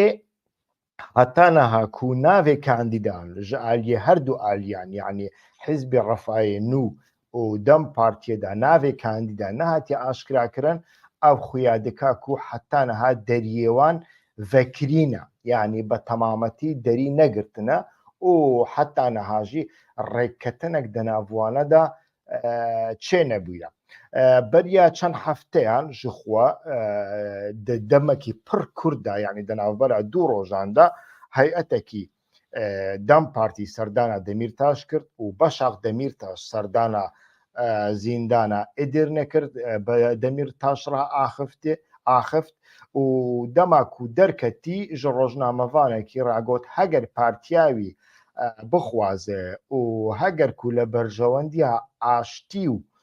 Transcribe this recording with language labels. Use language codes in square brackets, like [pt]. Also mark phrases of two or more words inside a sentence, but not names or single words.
[ku] heta niha ku navê kandîdan ji aliyê her du aliyan yanî Hîzbê Refayê Nû û Dem Partiyê de navê kandîdan nehatiye aşkirakirin ev xuya dike ku heta niha deriyê wan vekirîn e yanî bi temametî derî negirtine û heta niha jî rêketinek di nav wan de çê nebûye. Beriya çend hefteyan ji xwe di demekî pir Kurd de yanî di navbera du rojan de heyetekî Dem Partî serdana Demirtaş kir û Başak Demirtaş serdana زیندانە ئێدر نەکرد بە دەمیر تاشڕا ئاخفت و دەماک و دەرکەتی ژ ڕۆژنامەڤانێکی ڕاگۆت هەگەر پارتیاوی بخوازێ و هەگەر و لە بەرژەوەندیا ئاشتی و